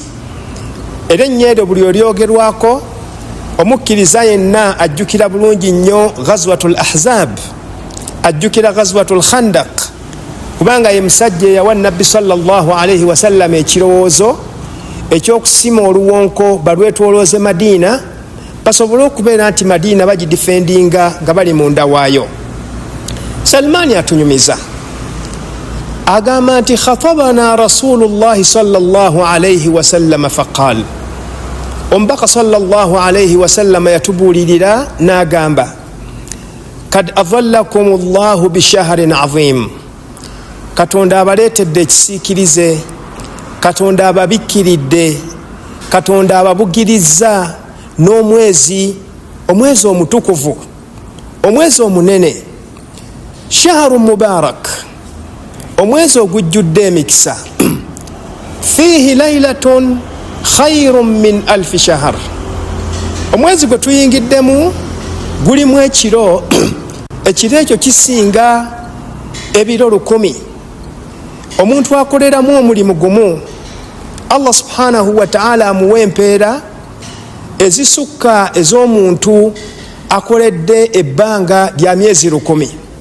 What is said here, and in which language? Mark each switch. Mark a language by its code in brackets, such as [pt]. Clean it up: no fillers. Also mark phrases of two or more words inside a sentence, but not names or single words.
[lg] Era ennyo buli olyogerwako omukkiriza yenna ajjukira bulungi nnyo Ghazwatul Ahzab, ajjukira Ghazwatul Khandaq, kubanga ye musajja eyawa Nabbi [ar] sallallahu alayhi wasallam [lg] ekirowoozo ekyokusima oluwonko balwetwolooze Madiina, basobole okubeera nti Madiina bagidifendinga nga bali munda waayo. Salmani atunyumiza, agamba nti [ar] khatabana Rasulullahi sallallahu alayhi wasallam [lg] faqal, omubaka [ar] sallallahu alayhi wasallam [lg] yatubuulirira n'agamba, [ar] kad adhallakum Allahu bishahrin azim, [lg] Katonda abaleetedde ekisiikirize, Katonda ababikkiridde, Katonda ababugirizza n'omwezi, omwezi omutukuvu, omwezi omunene, [ar] shahrun mubarak, [lg] omwezi ogujjudde emikisa, [ar] fihi laylatun khayrun min alfi shahr, [lg] omwezi gwe tuyingiddemu gulimu ekiro, ekiro ekyo kisinga ebiro 100. Omuntu akoleramu omulimu gumu, [ar] Allah subhanahu wa ta'ala [lg] amuwa empeera ezisukka ez'omuntu akoledde ebbanga lya myezi 10.